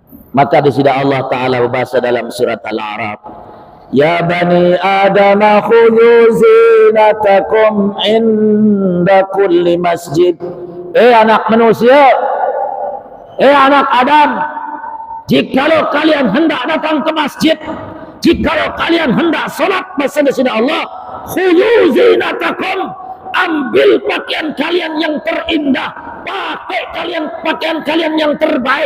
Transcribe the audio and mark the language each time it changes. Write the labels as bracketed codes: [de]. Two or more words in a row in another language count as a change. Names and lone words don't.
[id] Maka di sini [ar] الله تعالى [id] berbahasa dalam surat Al-A'raf, [ar] يا بني آدم خذوا زينتكم عند كل مسجد. [id] Anak manusia, anak Adam, jikalau kalian hendak datang ke masjid, jikalau kalian hendak solat bersama Allah, [ar] خذوا زينتكم, [id] ambil pakaian kalian yang terindah, pakai pakaian kalian yang terbaik.